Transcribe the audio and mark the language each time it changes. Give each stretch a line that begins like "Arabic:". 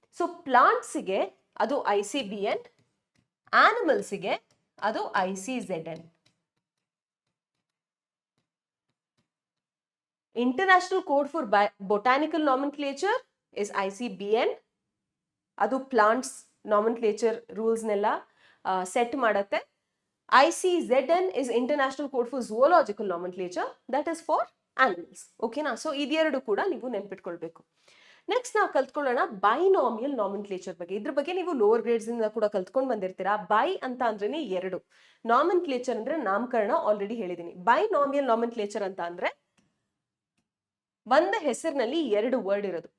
Kannada: So ಪ್ಲಾಂಟ್ಸ್ಗೆ ಅದು ICBN, ಆನಿಮಲ್ಸ್ಗೆ ಅದು ICZN.
English: International code for botanical nomenclature is ICBN.
Kannada: ಅದು ಪ್ಲಾಂಟ್ಸ್ ನಾಮೆನ್ಕ್ಲೇಚರ್ ರೂಲ್ಸ್ನೆಲ್ಲ ಸೆಟ್ ಮಾಡುತ್ತೆ.
English: ICZN is International Code for Zoological Nomenclature, that is for animals.
Kannada: ಓಕೆನಾ? So ಇದೆರಡು ಕೂಡ ನೀವು ನೆನ್ಪಿಟ್ಕೊಳ್ಬೇಕು. ನೆಕ್ಸ್ಟ್ ನಾವು ಕಲ್ತ್ಕೊಳ್ಳೋಣ ಬೈನಾಮಿಯಲ್ ನಾಮೆನ್ಕ್ಲೇಚರ್ ಬಗ್ಗೆ. ಇದ್ರ ಬಗ್ಗೆ ನೀವು ಲೋವರ್ ಗ್ರೇಡ್ಸ್ ಇಂದ ಕೂಡ ಕಲ್ತ್ಕೊಂಡು ಬಂದಿರ್ತೀರಾ. ಬೈ ಅಂತ ಅಂದ್ರೇನೆ ಎರಡು, ನಾಮೆನ್ಕ್ಲೇಚರ್ ಅಂದ್ರೆ ನಾಮಕರಣ, ಆಲ್ರೆಡಿ ಹೇಳಿದೀನಿ. ಬೈನಾಮಿಯಲ್ ನಾಮೆನ್ಕ್ಲೇಚರ್ ಅಂತ ಅಂದ್ರೆ ಒಂದು ಹೆಸರಿನಲ್ಲಿ ಎರಡು ವರ್ಡ್ ಇರೋದು.